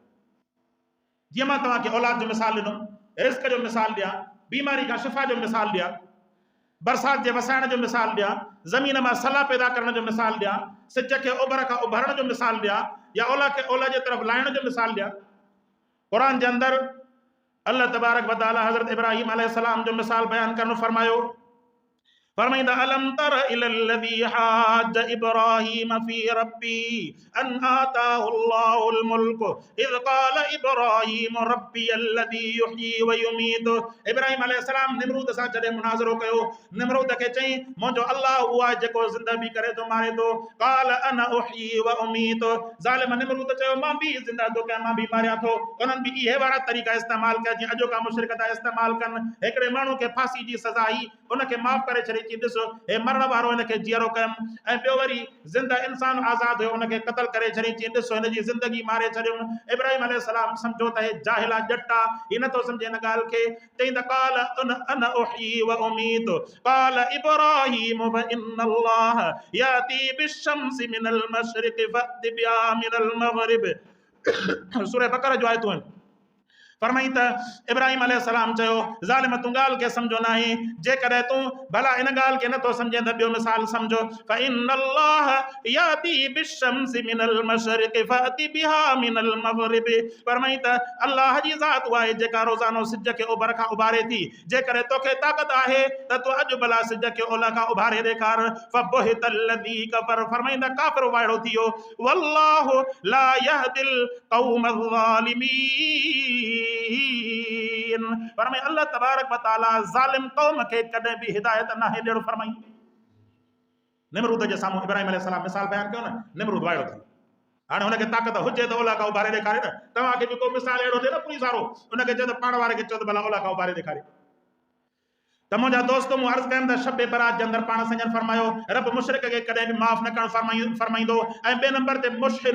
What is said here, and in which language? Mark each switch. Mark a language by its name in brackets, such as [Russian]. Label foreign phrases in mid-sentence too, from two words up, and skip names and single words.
[Sindhi] जीअं मां तव्हांखे औलाद जो मिसाल ॾिनो रिस्क जो मिसाल ॾियां बीमारी खां शिफ़ा जो मिसाल ॾियां बरसात जे वसाइण जो मिसाल ॾियां ज़मीन मां सला पैदा करण जो मिसाल ॾियां सिज खे ओभर खां उभरण जो मिसाल ॾियां या ओला खे ओला जे तरफ़ लाइण जो मिसाल ॾियां क़ुरान जे अंदरि [Arabic] الله تبارك وتعالى [Sindhi] हज़रत इब्राहिम अलैहिस्सलाम जो मिसाल बयान करणु फरमायो फरमाईंदा [Arabic] ألم تر إلى الذي حاج إبراهيم في ربه أن آتاه الله الملك إذ قال إبراهيم ربي الذي يحيي ويميت [Sindhi] इब्राहिम अलैहिस्सलाम निमरूद सां जॾहिं मुनाज़रो कयो निमरूद खे चई मुंहिंजो अल्लाह उहा जेको ज़िंदा बि करे थो मारे थो [Arabic] قال أنا أحيي وأميت [Sindhi] ज़ालिम निमरूद चयो मां बि ज़िंदा थो कयां मां बि मारियां थो उन्हनि बि इहे वारा तरीक़ा इस्तेमालु कया जीअं अॼोका मुशरिक था इस्तेमालु कनि हिकिड़े माण्हू खे फांसी जी सज़ा ई उनखे माफ़ करे छॾी चई ॾिसो हे मरण वारो हिनखे जीअरो कयमि ऐं ॿियो वरी ज़िंदा इंसान आज़ाद हुयो उनखे क़तल करे छॾी चई ॾिसो हिन जी ज़िंदगी मारे छॾियमि इब्राहिम अलैहिस्सलाम सम्झो त हे जाहिला जट आहे ही नथो सम्झे हिन ॻाल्हि खे चई त [Arabic] قال أنا أحيي وأميت قال إبراهيم فإن الله يأتي بالشمس من المشرق فأت بها من المغرب [Sindhi] सूरह बक़रा जो आयतूं आहिनि फरमाई त इब्राहिम अलैहिस्सलाम चयो ज़ालिम तूं ॻाल्हि खे सम्झो न आहे जेकॾहिं तूं भला इन ॻाल्हि खे नथो सम्झे त ॿियो मिसाल सम्झो [Arabic] فإن الله يأتي بالشمس من المشرق فأت بها من المغرب [Sindhi] फरमाई त अल्लाह जी ज़ात उहा आहे जेका रोज़ानो सिज खे ओभर खां उभारे थी जेकॾहिं तोखे ताक़त आहे त तूं अॼु भला सिज खे ओलह खां उभारे ॾेखार [Arabic] فبهت الذي كفر [Sindhi] फरमाई त काफ़िर वाइड़ो थी वियो [Arabic] والله لا يهدي القوم الظالمين [Sindhi] फरमाई [Arabic] الله تبارك وتعالى [Sindhi] ज़ालिम क़ौम खे कॾहिं बि हिदायत न ॾियणु फरमाई निमरूद जे साम्हूं इब्राहिम अलैहिस्सलाम मिसाल बयान कयो न निमरूद वाइड़ो थी हाणे हुनखे ताक़त हुजे त ओला खां उभारे ॾेखारे न तव्हांखे बि को मिसाल अहिड़ो थिए न पुलिस वारो हुनखे चए त पाण वारे खे चओ त भला ओला खां उभारे ॾेखारे त मुंहिंजा दोस्त मूं अर्ज़ु कयमि त शब बरात जे अंदरि पाण संजन फरमायो रब मुशरिक खे कॾहिं बि माफ़ न करणु फरमाईंदो ऐं ॿिए नंबर ते मुशहिन